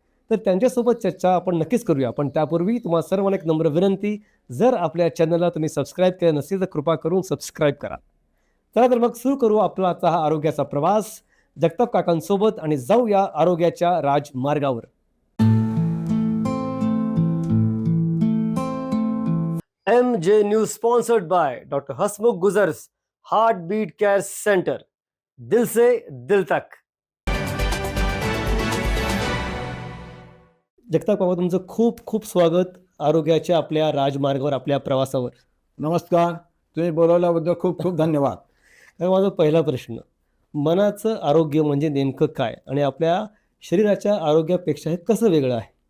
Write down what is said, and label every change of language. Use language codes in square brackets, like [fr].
[mr] तर त्यांच्यासोबत चर्चा आपण नक्कीच करूया. पण त्यापूर्वी तुम्हाला सर्वांना एक नम्र विनंती, जर आपल्या चॅनलला तुम्ही सबस्क्राईब केलं नसेल तर कृपा करून सबस्क्राईब करा. चला तर मग सुरू करू आपला आजचा हा आरोग्याचा प्रवास जगताप काकांसोबत आणि जाऊया आरोग्याच्या राजमार्गावर. [en] MJ news sponsored by doctor Hasmukh Gujar's, heart beat care centre, [hi] दिल से दिल तक. [mr] जगताप बाबा, तुमचं खूप खूप स्वागत आरोग्याच्या आपल्या राजमार्गावर, आपल्या प्रवासावर. नमस्कार. तुम्ही बोलवल्याबद्दल खूप खूप धन्यवाद. तर माझा पहिला प्रश्न, मनाचं आरोग्य म्हणजे नेमकं काय आणि आपल्या शरीराच्या आरोग्यापेक्षा हे कसं वेगळं आहे?